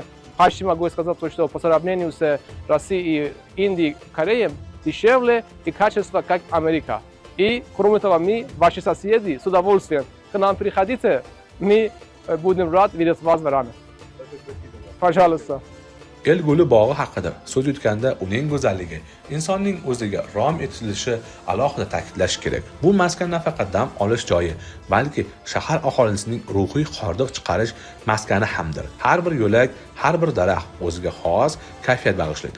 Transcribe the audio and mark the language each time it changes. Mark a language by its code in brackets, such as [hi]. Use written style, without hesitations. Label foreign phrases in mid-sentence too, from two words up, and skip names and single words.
[ru] Почти могу сказать, что по сравнению с Россией, Индией, Кореей дешевле и качество, как Америка. И кроме того, мы, ваши соседи, с удовольствием к нам приходите, мы будем рады видеть вас в Иране. Пожалуйста. [uz] El Guli bog'i haqida so'z yutganda uning go'zalligi insonning o'ziga rom etilishi alohida ta'kidlash kerak. Bu maskan nafaqat dam olish joyi, balki shahar aholisining ruhiy hordiq chiqarish maskani hamdir. Har bir yo'lak, har bir daraxt o'ziga xos kayfiyat bag'ishlaydi.